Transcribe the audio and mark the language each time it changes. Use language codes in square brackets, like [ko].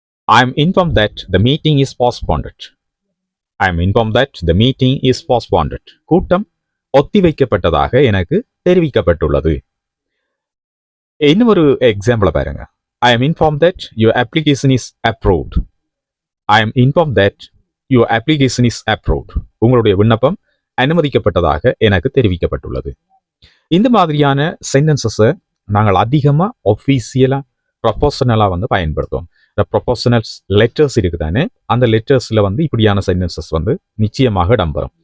[en] I am informed that the meeting is postponed. I am informed that the meeting is postponed. [ta] கூட்டம் ஒத்திவைக்கப்பட்டதாக எனக்கு தெரிவிக்கப்பட்டுள்ளது. இன்னும் ஒரு எக்ஸாம்பிள பாருங்க. [en] I am informed that your application is approved. I am informed that your application is approved. [ta] உங்களுடைய விண்ணப்பம் அனுமதிக்கப்பட்டதாக எனக்கு தெரிவிக்கப்பட்டுள்ளது. இந்த மாதிரியான சென்டென்சஸை நாங்கள் அதிகமாக ஒஃபீஷியலாக ப்ரொபோஷனலாக வந்து பயன்படுத்துவோம். இந்த ப்ரொபோஷனல்ஸ் லெட்டர்ஸ் இருக்குதானே, அந்த லெட்டர்ஸில் வந்து இப்படியான சென்டென்சஸ் வந்து நிச்சயமாக இடம்பெறும்.